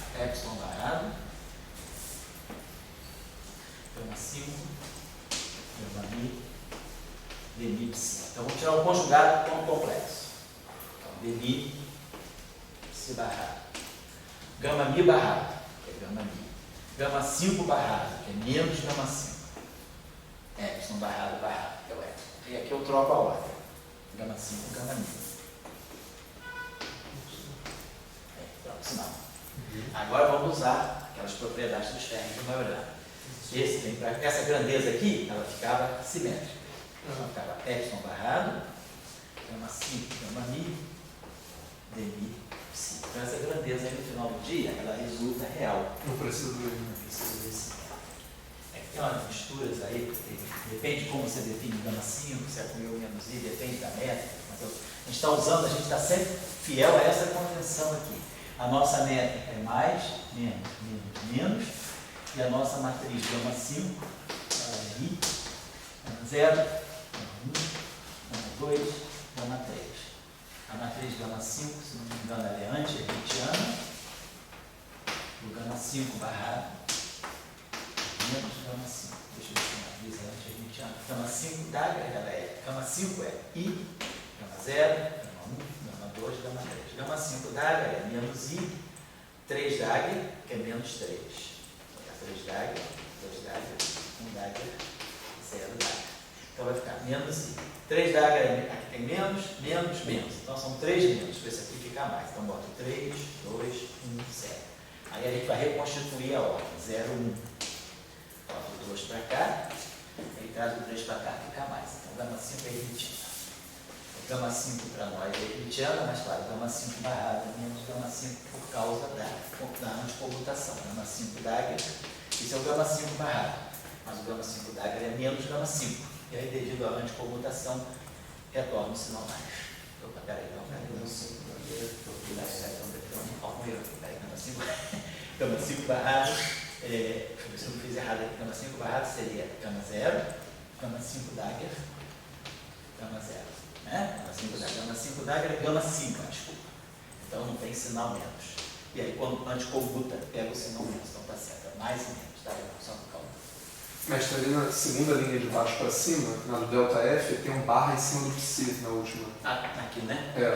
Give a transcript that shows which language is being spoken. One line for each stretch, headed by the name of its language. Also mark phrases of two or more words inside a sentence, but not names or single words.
Portuguese: Epsilon barrado. Gama 5. Gama mi. Demi, psi. Então vamos tirar o conjugado com o complexo. Demi, psi barrado. Gama mi barrado, que é gama mi. Gama 5 barrado, que é menos gama 5. Epsilon barrado, que é o epsilon. E aqui eu troco a ordem. Gama 5, gama mi. Troco o sinal. Agora vamos usar aquelas propriedades dos términos de Majorana. Essa grandeza aqui, ela ficava simétrica. Ela ficava epsilon barrado, gama 5, gama mi, dmi, psi. Então essa grandeza aí no final do dia, ela resulta real. Não precisa do Não precisa desse. É que tem umas misturas aí, depende de como você define gama 5, se é com eu menos i, depende da métrica. Mas a gente está usando, a gente está sempre fiel a essa convenção aqui. A nossa métrica é mais, menos, menos, menos. E a nossa matriz gama 5, ela é i, gama 0, gama 1, gama 2, gama 3. A matriz gama 5, se não me engano, ela é anti-hermitiana. O gama 5 barrado, menos gama 5. Deixa eu ver se a matriz é anti-hermitiana. Gama 5 Dagger, ela é, gama 5 é i, gama 0, gama 1, gama 2, gama 3. Gama 5 Dagger é menos i, 3 Dagger, que é menos 3. 3 Dagger, 2 Dagger, 1 Dagger, 0 Dagger. Então vai ficar menos i. 3 Dagger, aqui tem menos, menos, menos. Então são 3 menos, para esse aqui ficar mais. Então bota 3, 2, 1, 0. Aí a gente vai reconstituir a ordem. 0, 1. Bota o 2 para cá, aí traz o 3 para cá, fica mais. Então gama 5 é hermitiana. O gama 5 para nós é hermitiana, mas claro, gama 5 barrada menos gama 5 por causa da anticomutação. Gama 5 Dagger, isso é o gama 5 barrado. Mas o gama 5 Dagger é menos gama 5. E aí, devido à anticomutação, retorna o sinal mais. Opa, peraí, não, gama 5 gama 5 barrado, deixa eu ver se eu não fiz errado aqui, gama 5 barrado seria gama 0, gama 5 Dagger, gama 0. Né? Gama 5 Dagger é gama 5, desculpa. Então não tem sinal menos. E aí quando anticomuta, pega o sinal menos, então tá certo, é mais e menos, tá? Só no calma. Mestre, ali na segunda linha de baixo para cima, na do delta F, tem um barra em cima do psi na última. Ah, aqui, né? É,